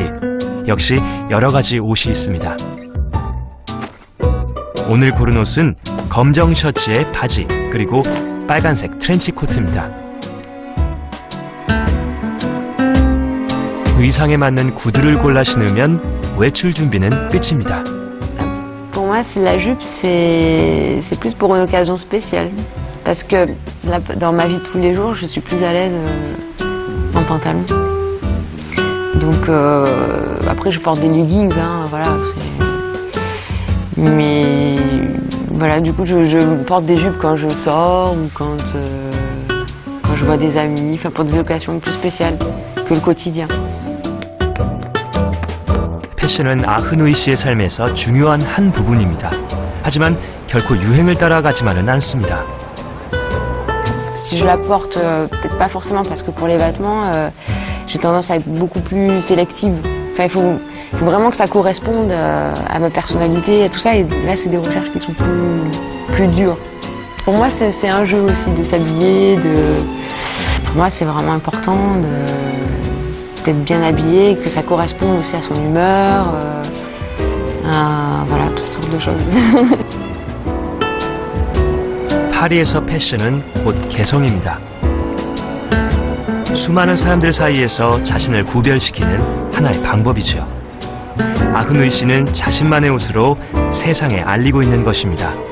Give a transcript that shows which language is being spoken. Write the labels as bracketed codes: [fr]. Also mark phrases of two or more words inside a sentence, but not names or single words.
[ko] 역시 여러 가지 옷이 있습니다. 오늘 고른 옷은 검정 셔츠에 바지, 그리고 빨간색 트렌치 코트입니다. 의상에 맞는 구두를 골라 신으면 외출 준비는 끝입니다. [fr] Pour moi, la jupe, c'est plus pour une occasion spéciale. Parce que là, dans ma vie de tous les jours, je suis plus à l'aise en pantalon. Donc après, je porte des leggings, hein, voilà. Mais voilà, du coup, je porte des jupes quand je sors ou quand je vois des amis, enfin pour des occasions plus spéciales que le quotidien. [ko] 패션은 아흐누이 씨의 삶에서 중요한 한 부분입니다. 하지만 결코 유행을 따라가지만은 않습니다. [fr] Si je la porte, peut-être pas forcément parce que pour les vêtements, j'ai tendance à être beaucoup plus sélective. Enfin, il faut vraiment que ça corresponde à ma personnalité, à tout ça. Et là, c'est des recherches qui sont plus dures. Pour moi, c'est un jeu aussi de s'habiller. Pour moi, c'est vraiment important d'être bien habillé, que ça corresponde aussi à son humeur. Voilà, toutes sortes de choses. [ko] 파리에서 패션은 곧 개성입니다. 수많은 사람들 사이에서 자신을 구별시키는 하나의 방법이죠. 아흐누이 씨는 자신만의 옷으로 세상에 알리고 있는 것입니다.